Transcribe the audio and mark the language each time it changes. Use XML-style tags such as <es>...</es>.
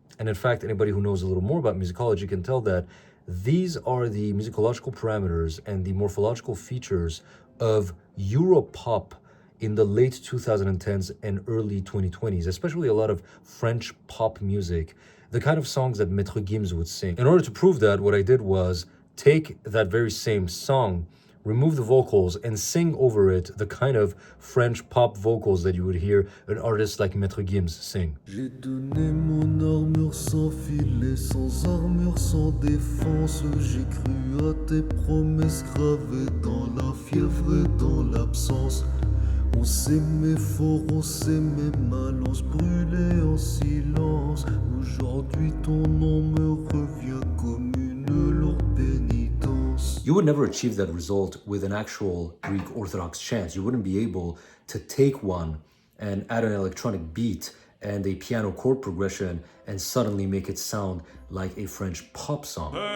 <en>And in fact, anybody who knows a little more about musicology can tell that these are the musicological parameters and the morphological features of Europop in the late 2010s and early 2020s, especially a lot of French pop music, the kind of songs that Maître Gims would sing. In order to prove that, what I did was take that very same song, remove the vocals, and sing over it the kind of French pop vocals that you would hear an artist like Maître Gims sing.</en> <fr>J'ai donné mon armure sans filet, sans armure, sans défense. J'ai cru à tes promesses gravées dans la fièvre et dans l'absence. On s'aimait fort, on s'aimait mal, on se brûlait en silence. Aujourd'hui ton nom me revient comme une lourde pénitence.</fr> <en>You would never achieve that result with an actual Greek Orthodox chant. You wouldn't be able to take one and add an electronic beat and a piano chord progression and suddenly make it sound like a French pop song.</en>